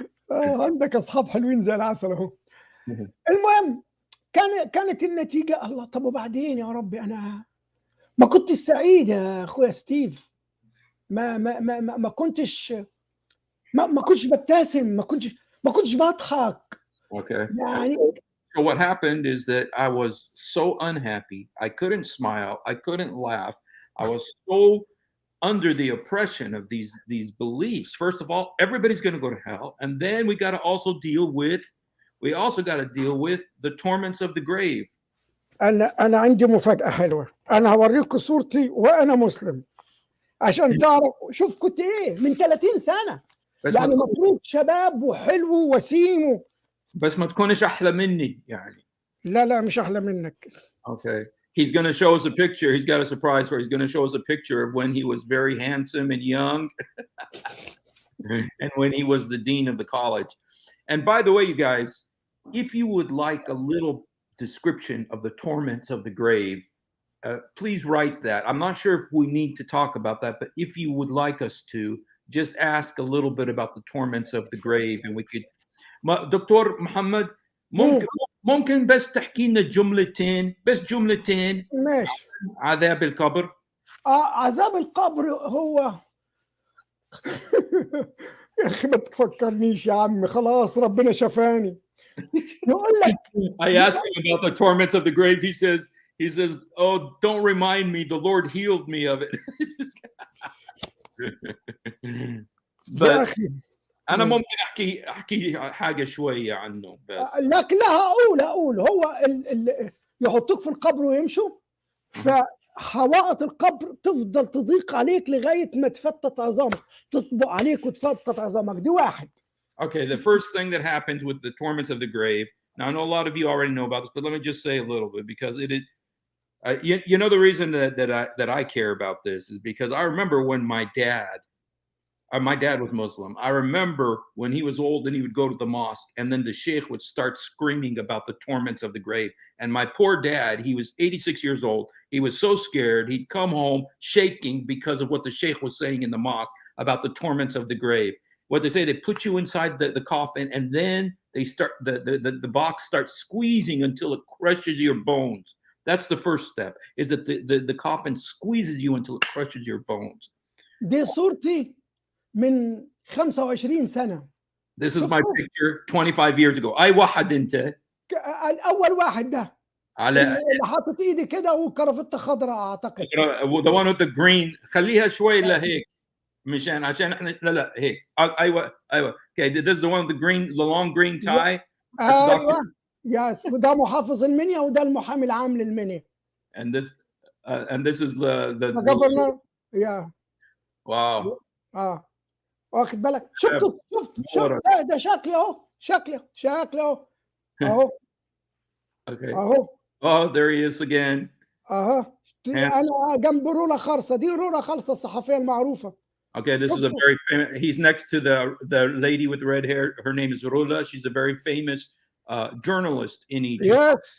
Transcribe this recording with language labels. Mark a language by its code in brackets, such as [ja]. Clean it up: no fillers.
[ar] عندك أصحاب حلوين زي العسل أهو. المهم كانت النتيجة الله. طب وبعدين يا ربي، أنا ما كنتش سعيد يا أخويا ستيف. ما كنتش بابتسم، ما كنتش باضحك، [en] Okay. [ar] يعني [en] So what happened is that I was so unhappy. I couldn't smile. I couldn't laugh. I was so under the oppression of these beliefs. First of all, everybody's going to go to hell, and then we also got to deal with the torments of the grave. [ar] أنا عندي مفاجأة حلوة، أنا هاوريكم صورتي وأنا مسلم، عشان تعرف شوف كنت إيه من 30 سنة، بس ما يعني تكونش المفروض شباب وحلو ووسيم بس ما تكونش أحلى مني يعني. لا مش أحلى منك. [en] Okay. He's going to show us a picture. He's got a surprise for. He's going to show us a picture of when he was very handsome and young, and when he was the dean of the college. And by the way, you guys, if you would like a little description of the torments of the grave, please write that. I'm not sure if we need to talk about that, but if you would like us to, just ask a little bit about the torments of the grave, and we could. [ar] دكتور محمد ممكن بس تحكي لنا جملتين ماشي. عذاب القبر. عذاب القبر هو يا أخي ما تفكرنيش يا عم، خلاص ربنا شفاني. يقول لك [en] I asked him about the torments of the grave. He says, "Oh, don't remind me. The Lord healed me of it." [ar] يا [en] But [ar] أخي أنا ممكن أحكي حاجة شوية عنه بس. لكن لا هقول هو يحطوك في القبر ويمشوا، فحوائط القبر تفضل تضيق عليك لغاية ما تفتت عظامك، تطبق عليك وتفتت عظامك. دي واحد. [en] Okay, the first thing that happens with the torments of the grave. Now I know a lot of you already know about this, but let me just say a little bit because it is. You know the reason that I care about this is because I remember when my dad was Muslim. I remember when he was old and he would go to the mosque and then the sheikh would start screaming about the torments of the grave. And my poor dad, he was 86 years old. He was so scared. He'd come home shaking because of what the sheikh was saying in the mosque about the torments of the grave. What they say, they put you inside the coffin and then they start the box starts squeezing until it crushes your bones. That's the first step, is that the coffin squeezes you until it crushes your bones. [ar] دي صورتي من 25 سنة. [en] This is my picture 25 years ago. [ar] أي واحد أنت؟ الأول واحد ده على اللي حاطط إيدي كده وكرافتة خضراء أعتقد. [en] the one with the green. [ar] خليها شوي لهيك عشان احنا لا هيك. أيوة. [en] Okay, this is the one with the long green tie. [ar] أيوة. [en] Yes. [ar] وده محافظ المنيا وده المحامي العام للمنيا. [en] And this is the governor. Yeah. Wow. [ar] واخد بالك؟ شفت ده شكلي اهو، شكلي اهو. [en] Okay. [ar] اهو. [en] Oh, there he is again. [ar] انا جنب رولا خالصة، دي رولا خالصة الصحفية المعروفة. [en] Okay, this is a very famous. He's next to the lady with red hair. Her name is Rula. She's a very famous journalist in Egypt.